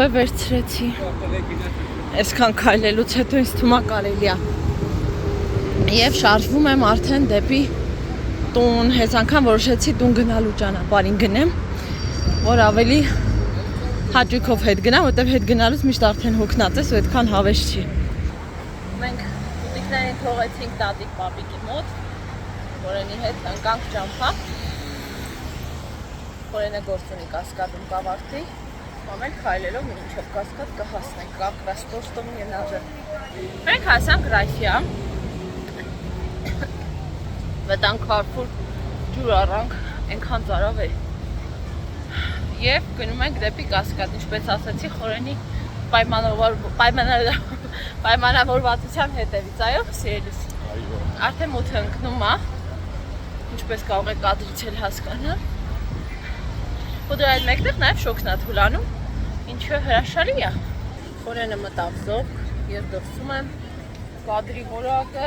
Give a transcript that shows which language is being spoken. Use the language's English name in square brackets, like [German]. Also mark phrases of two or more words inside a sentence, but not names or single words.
[Armenian] վերցրեցի։ Այսքան քայլելուց հետո ինձ թվում է կարելի է։ Եվ շարժվում եմ արդեն դեպի տուն, հենց անգամ որոշեցի տուն գնալու ճանապարհին գնեմ, որ ավելի հաճույքով հետ գնամ, որտեղ հետ գնալուց միշտ արդեն հոգնած ես ու այդքան հավես չի։ Մենք ուտիկներին թողեցինք տատիկ պապիկի մոտ, Խորենի հետ ընկանք ճամփա։ Խորենը գործ ունի Կասկադում կավարտի, ամեն քայլելով մինչև Կասկադ կհասնենք, [Russian] как раз то, что мне надо։ [Armenian] Մենք հասանք Ռայֆիա։ Մտանք Carrefour, ջուր առանք, այնքան ծարավ է։ Եվ գնում ենք դեպի Կասկադ, ինչպես ասացի, Խորենի պայմանավորվածության հետևից, այո, սիրելիս։ Արդեն մութը ընկնում է, ինչպես կարող եք կադրից էլ հասկանալ։ Ու դրա այդ մեկտեղ նաև շոքն է թուլանում, ինչը հրաշալի է։ Խորենը մտավ զոհ, ես դրսում եմ, կադրի որակը,